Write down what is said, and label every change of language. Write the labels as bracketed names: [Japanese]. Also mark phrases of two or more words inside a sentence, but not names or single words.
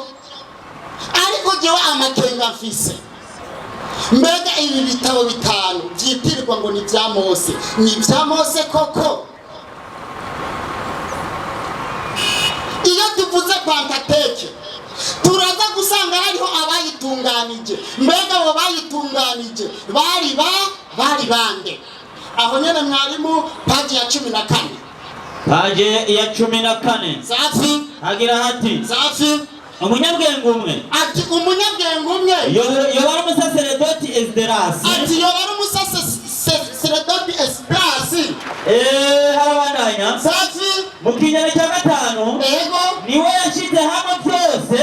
[Rundi] Ariko jewe amakenga mfise, mbega ibi bitabo bitanu byitirirwa ngo ni bya Mose, ni bya Mose koko? Iyo tuvuze Pentateuque turaza gusanga hariho abayitunganije bayitunganije. Mbega abo bayitunganije bari bande? Aho nyene mwarimu paji ya 14. Paji ya 14. Safi. Hagira hati. Safi. Umunyabwenge umwe. Ati umunyabwenge umwe. Yobara umusaseredoti Esderasi. Ati yobara umusaseredoti Esderasi. Harabandanya. Safi. Mu kinyana cya 5. Ego. Niwe yashize hamwe byose.